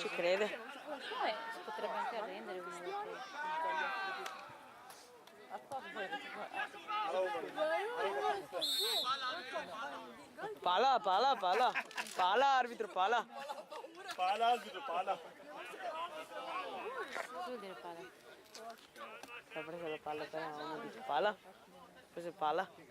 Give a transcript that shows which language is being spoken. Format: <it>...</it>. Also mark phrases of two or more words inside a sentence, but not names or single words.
<it>Ci crede. Si potrebbe anche arrendere una volta. Pala, pala, pala. Pala, arbitro, pala. Pala, arbitro, pala. Cosa vuol dire pala? Ha preso la palla per uno dice pala. Ha preso pala.</it>